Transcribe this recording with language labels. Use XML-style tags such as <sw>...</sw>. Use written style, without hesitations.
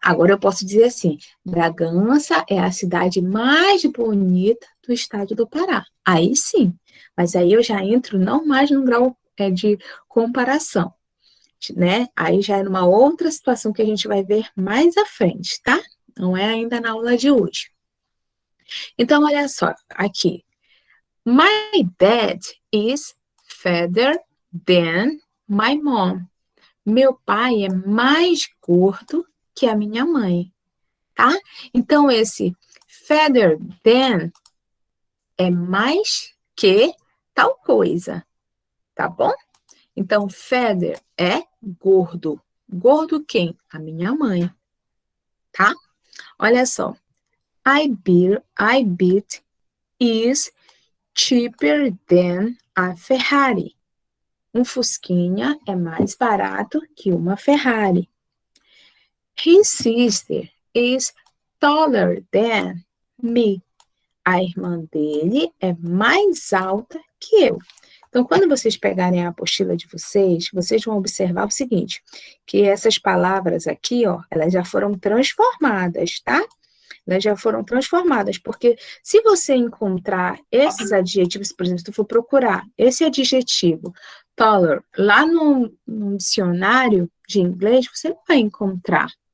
<pt>Agora eu posso dizer assim, Bragança é a cidade mais bonita do estado do Pará. Aí sim, mas aí eu já entro não mais no grau de comparação, né? Aí já é numa outra situação que a gente vai ver mais à frente, tá? Não é ainda na aula de hoje. Então, olha só, aqui.</pt> <en>My dad is fatter than my mom.</en> <pt>Meu pai é mais gordo que a minha mãe, tá? Então, esse</pt> <en>fatter than</en> <pt>é mais que tal coisa, tá bom? Então, fatter é gordo. Gordo quem? A minha mãe, tá? Olha só.</pt> <en>I bet is cheaper than a Ferrari.</en> <pt>Um Fusquinha é mais barato que uma Ferrari.</pt> <en>His sister is taller than me.</en> <pt>A irmã dele é mais alta que eu. Então, quando vocês pegarem a apostila de vocês, vocês vão observar o seguinte, que essas palavras aqui, ó, elas já foram transformadas, tá? Elas já foram transformadas, porque se você encontrar esses adjetivos, por exemplo, se tu for procurar esse adjetivo, taller, lá no dicionário de inglês, você não vai encontrar.</pt>